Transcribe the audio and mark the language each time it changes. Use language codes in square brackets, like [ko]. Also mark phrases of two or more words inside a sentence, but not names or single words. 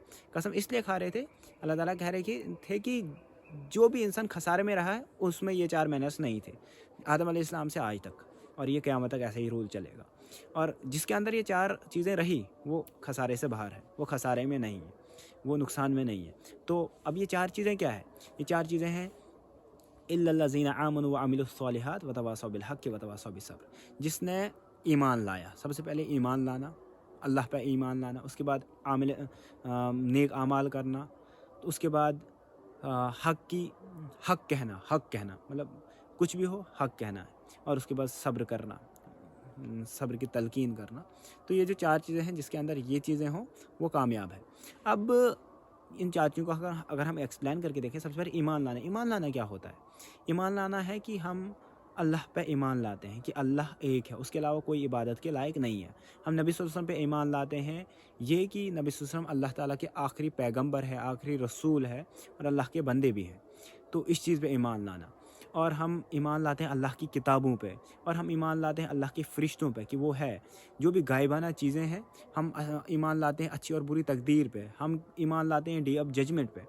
[hi] कसम इसलिए खा रहे थे, अल्लाह ताला कह रहे थे कि जो भी इंसान खसारे में रहा है उसमें ये 4 मैनर्स नहीं थे, आदम अलैहिस्सलाम से आज तक, और ये क़यामत तक ऐसे ही रूल चलेगा। और जिसके अंदर ये 4 चीज़ें रही वो खसारे से बाहर है, वो खसारे में नहीं है, वो नुकसान में नहीं है। तो अब ये 4 चीज़ें क्या है? ये 4 चीज़ें हैं [ar] إلا الذين آمنوا وعملوا الصالحات وتواصوا بالحق وتواصوا بالصبر. [hi] जिसने ईमान लाया, सबसे पहले ईमान लाना, अल्लाह पे ईमान लाना, उसके बाद नेक आमाल करना, तो उसके बाद हक़ कहना, मतलब कुछ भी हो हक़ कहना है, और उसके बाद सब्र करना, सब्र की तलकीन करना। तो ये जो 4 चीज़ें हैं, जिसके अंदर ये चीज़ें हों वो कामयाब है। अब इन 4 चीज़ों को अगर हम एक्सप्लेन करके देखें, सबसे पहले ईमान लाना क्या होता है? ईमान लाना है कि हम अल्लाह पे ईमान लाते हैं कि अल्लाह एक है, उसके अलावा कोई इबादत के लायक नहीं है। हम नबी [ar] صلى الله عليه وسلم [hi] पे ईमान लाते हैं ये कि नबी [ar] صلى الله عليه وسلم [hi] अल्लाह ताला के आखिरी पैगंबर है, आखिरी रसूल है और अल्लाह के बंदे भी हैं। तो इस चीज़ पे ईमान लाना। और हम ईमान लाते हैं अल्लाह की किताबों पे, और हम ईमान लाते हैं अल्लाह के फ़रिश्तों पे कि वो है। जो भी गायबाना चीज़ें हैं, हम ईमान लाते हैं अच्छी और बुरी तकदीर पे, हम ईमान लाते हैं [en] Day of Judgment [hi] पे।